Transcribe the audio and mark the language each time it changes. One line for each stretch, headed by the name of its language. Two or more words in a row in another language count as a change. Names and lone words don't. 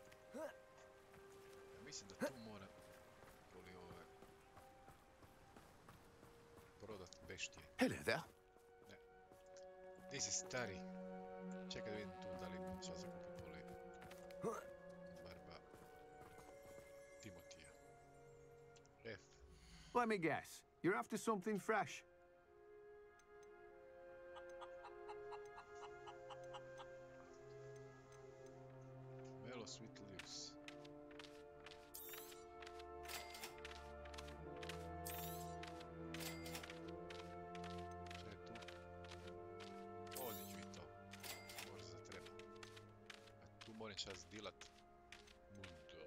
Croatian: Mislim da tu mora prodat beštije.
English: Hello there.
Croatian: Ne. Ti si stari. Čekaj da vidim tu da li imam čas za kupiti barba Timotija. F.
English: Let me guess. You're after something fresh. Melo Sweet Leaves.
Croatian: Šta je tu? Ovdje ću i to. Možda zatreba. A tu moram čas dilat. Mundo.